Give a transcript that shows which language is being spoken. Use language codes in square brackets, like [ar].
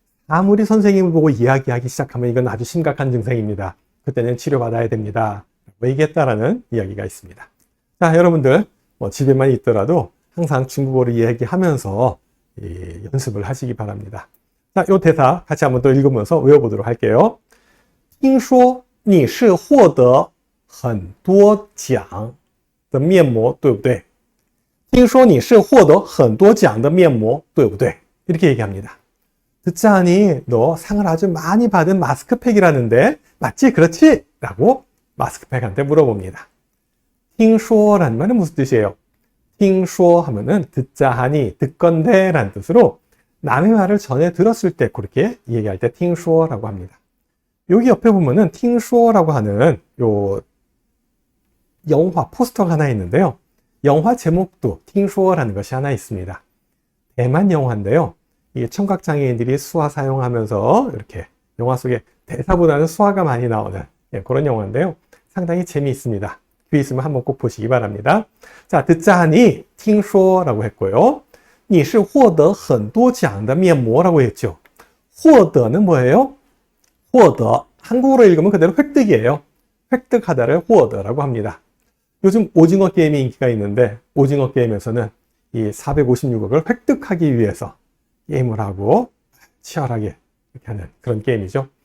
[ko] 사물이 선생님을 보고 이야기하기 시작하면 이건 아주 심각한 증상입니다. 그때는 치료받아야 됩니다. 라고 얘기했다라는 이야기가 있습니다. 자, 여러분들 집에만 있더라도 항상 중국어를 이야기하면서 연습을 하시기 바랍니다. 자, 이 대사 같이 한번 또 읽으면서 외워보도록 할게요. [zh] 听说你是获得很多奖的面膜对不对? 听说你是获得很多奖的面膜对不对? [ko] 이렇게 얘기합니다. 듣자하니 너 상을 아주 많이 받은 마스크팩이라는데 맞지? 그렇지? 라고 마스크팩한테 물어봅니다. 听说라는 말은 무슨 뜻이에요? 听说하면은 듣자 하니 듣건대 라는 뜻으로 남의 말을 전에 들었을 때 그렇게 얘기할 때 听说라고 합니다. 여기 옆에 보면은 听说라고 하는 요 영화 포스터가 하나 있는데요. 영화 제목도 听说라는 것이 하나 있습니다. 대만 영화인데요. 이 청각장애인들이 수화 사용하면서 이렇게 영화 속에 대사보다는 수화가 많이 나오는 그런 영화인데요. 상당히 재미있습니다. 귀 있으면 한번 꼭 보시기 바랍니다. 자, 듣자 하니 听说라고 했고요. [zh] 你是获得很多奖的面膜 [ko] 라고 했죠. 获得는 뭐예요? 获得 한국어로 읽으면 그대로 획득이에요. 획득하다를 获得라고 합니다. 요즘 오징어 게임이 인기가 있는데 오징어 게임에서는 이 456억을 획득하기 위해서 게임을 하고 치열하게 이렇게 하는 그런 게임이죠.